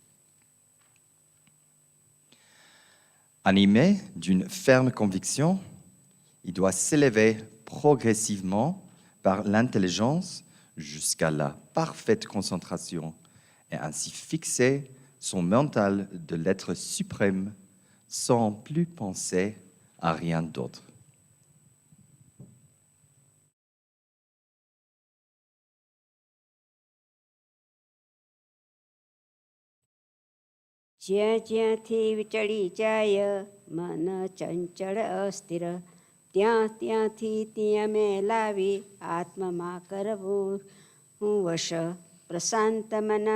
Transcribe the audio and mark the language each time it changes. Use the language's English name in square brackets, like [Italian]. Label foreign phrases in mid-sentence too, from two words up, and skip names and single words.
[French] Animé d'une ferme conviction, il doit s'élever progressivement par l'intelligence jusqu'à la parfaite concentration et ainsi fixer son mental de l'être suprême sans plus penser à rien d'autre. [Gujarati] જ્યાં જ્યાંથી વિચળી જાય મન ચંચળ અસ્થિર ત્યાં ત્યાંથી ત્યાં લાવી આત્મમાં કરવું હું વશ પ્રશાંત મના